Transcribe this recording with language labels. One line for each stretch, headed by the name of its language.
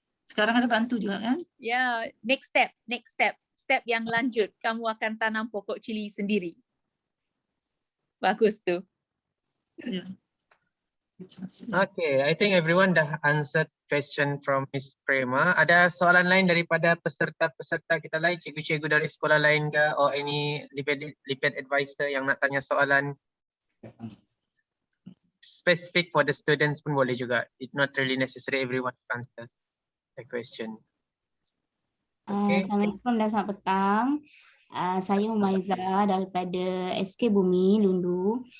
Malay: Sekarang ada bantu juga kan?
English: Ya, next step.
Malay: Step yang lanjut, kamu akan tanam pokok cili sendiri. Bagus tu. Ya.
English: Okay, I think everyone
Malay: dah
English: answered question from Miss Prema.
Malay: Ada soalan lain daripada peserta-peserta kita lain, cikgu-cikgu dari sekolah lain ke,
English: or any lipid advisor
Malay: yang nak tanya soalan
English: specific for the students
Malay: pun boleh juga.
English: It's not really necessary everyone to answer the question. Okay.
Malay: Assalamualaikum dan selamat petang. Saya Umaiza daripada SK Bumi Lundu.